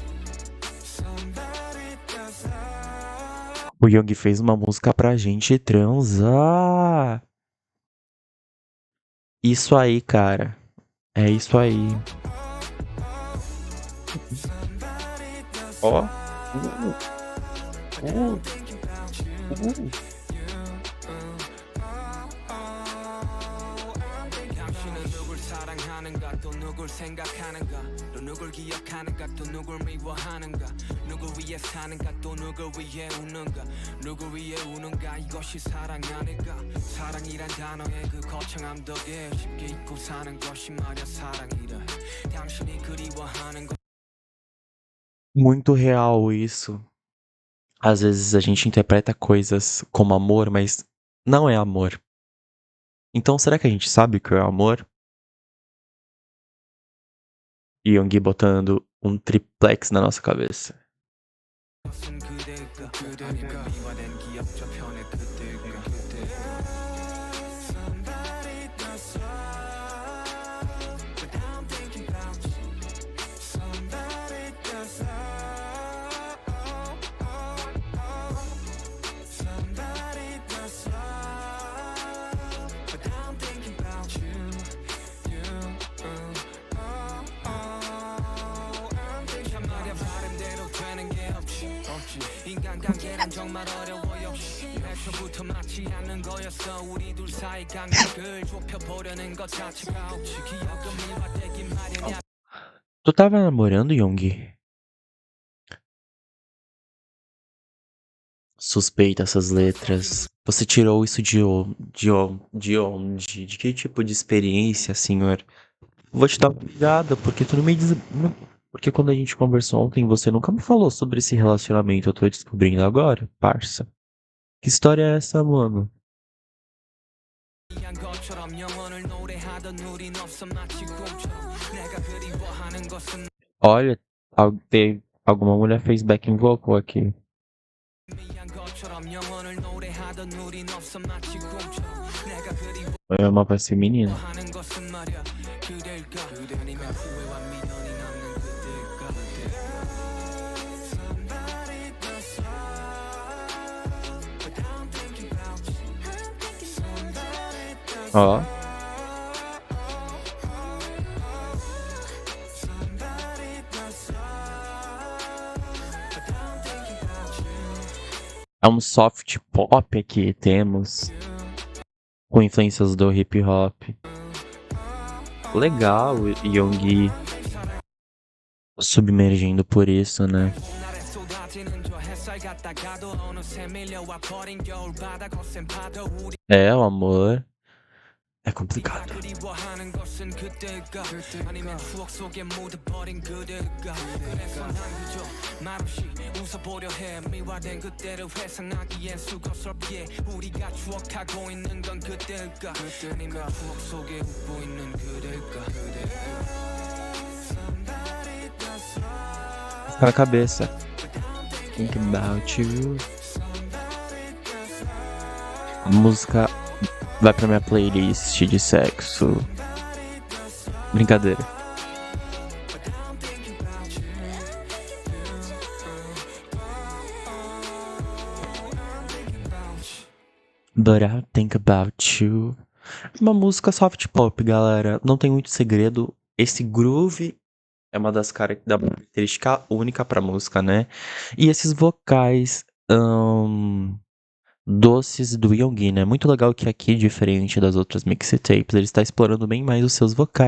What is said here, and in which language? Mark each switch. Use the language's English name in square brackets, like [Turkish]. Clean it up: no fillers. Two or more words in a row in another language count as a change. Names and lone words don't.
[Portuguese] O Young fez uma música pra gente transar. Isso aí, cara. É isso aí. Ó. Uh. [Korean] 당신은 누굴 사랑하는가 또 누굴 생각하는가 또 누굴 기억하는가 또 누굴 미워하는가 누굴 위해 사는가 또 누굴 위해 우는가 누굴 위해 우는가 이것이 사랑 아닐까 사랑이란 단어의 그 거창함 덕에 쉽게 잊고 사는 것이 말야 사랑이라 당신이 그리워하는 것 [Portuguese] Muito real isso. Às vezes a gente interpreta coisas como amor, mas não é amor. Então será que a gente sabe o que é amor? Yoongi botando um triplex na nossa cabeça. [Korean] 것은 그대일까 아니면 미화된 기억 저편의 그대일까 [English] Somebody does but I'm thinking about you Somebody does Somebody does but I'm thinking about you I'm thinking [Korean] 말야 바람대로 되는 게 없지 인간관계란 정말 어려워 역시 애초부터 맞지 않는 거였어 우리 둘 사이 간격을 좁혀보려는 것 자체가 없지 기억은 미화되긴 마련이야 [Portuguese] Tu tava namorando, Yoongi? Suspeita essas letras. Você tirou isso de onde? De que tipo de experiência, senhor? Vou te dar uma ligada, porque tu não me diz. Porque quando a gente conversou ontem, você nunca me falou sobre esse relacionamento. Eu tô descobrindo agora, parça. Que história é essa, mano? [Korean] 한 것처럼 영원을 노래하던 우린 없어 마치 꿈처럼 내가 그리워하는 것은 [Portuguese] Olha, alguma mulher fez [English] backing vocal [Portuguese] aqui. [Korean] 미안 것처럼 영원을 노래하던 우린 없어 마치 꿈처럼 내가 [Portuguese] É uma voz feminina. [Korean] 그리워하는 것은 말야 그댈까 그대 아니면 후회와 미련이 남는 그댈까 [English] Somebody does but I'm thinking about you Somebody does [Portuguese] Ó. [English] Somebody does but I'm thinking about you [Portuguese] É um [English] soft pop [Portuguese] aqui, temos. Com influências do [English] hip hop. [Portuguese] Legal, Yoongi submergindo por isso, né? [Korean] 날에 쏟아지는 저 햇살 같다가도 어느새 밀려와 버린 겨울바다 거센 파도 우리 [Portuguese] É, o amor é complicado. [Korean] 그리워하는 것은 그때일까 아니면 추억 속에 묻어버린 그대일까 그래서 난 그저 말없이 웃어보려 해 미화된 그때를 회상하기엔 수고스럽게 우리가 추억하고 있는 건 그때일까 아니면 추억 속에 웃고 있는 그대일까 [Portuguese] Fica na cabeça. [English] Think about you. [Portuguese] A música vai pra minha playlist de sexo. Brincadeira. [English] But I think about you. [Portuguese] Uma música [English] soft pop, [Portuguese] galera. Não tem muito segredo. Esse groove é uma das da característica única pra música, né? E esses vocais doces do Yoongi, né? Muito legal que aqui, diferente das outras mixtapes, ele está explorando bem mais os seus vocais.